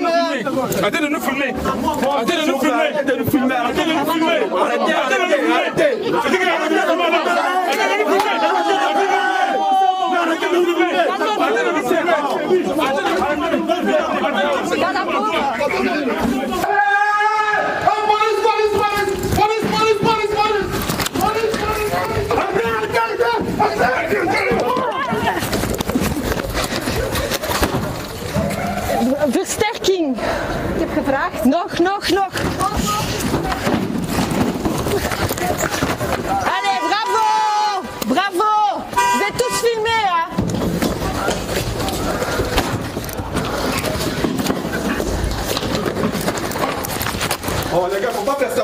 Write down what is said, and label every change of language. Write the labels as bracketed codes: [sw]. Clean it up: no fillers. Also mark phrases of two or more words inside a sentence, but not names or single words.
[fr] Arrêtez de nous filmer. Arrêtez de nous filmer. Arrêtez de nous filmer. Arrêtez de nous filmer. Arrêtez de nous filmer. Arrêtez de nous filmer. Dans la bourre. [nl] Versterking. Ik heb gevraagd. Nog. [fr] Allez, bravo. Bravo. Vous êtes tous filmés, hein. Oh, les gars, faut pas faire ça.